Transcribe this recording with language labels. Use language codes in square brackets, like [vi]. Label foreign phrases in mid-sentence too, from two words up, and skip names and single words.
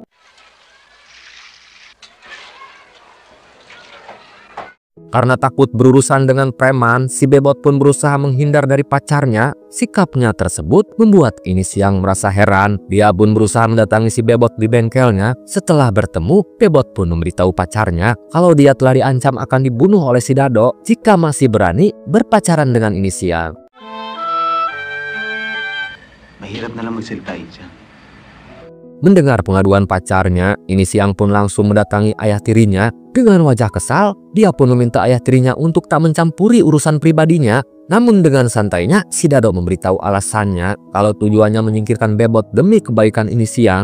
[id] Karena takut berurusan dengan preman, si Bebot pun berusaha menghindar dari pacarnya. Sikapnya tersebut membuat ini Siang merasa heran. Dia pun berusaha mendatangi si Bebot di bengkelnya. Setelah bertemu, Bebot pun memberitahu pacarnya kalau dia telah diancam akan dibunuh oleh si Dado jika masih berani berpacaran dengan ini Siang. [tl] Mahirap na lang magsalita dyan. [id] Mendengar pengaduan pacarnya, ini Siang pun langsung mendatangi ayah tirinya. Dengan wajah kesal, dia pun meminta ayah tirinya untuk tak mencampuri urusan pribadinya. Namun dengan santainya, si Dado memberitahu alasannya kalau tujuannya menyingkirkan Bebot demi kebaikan ini Siang.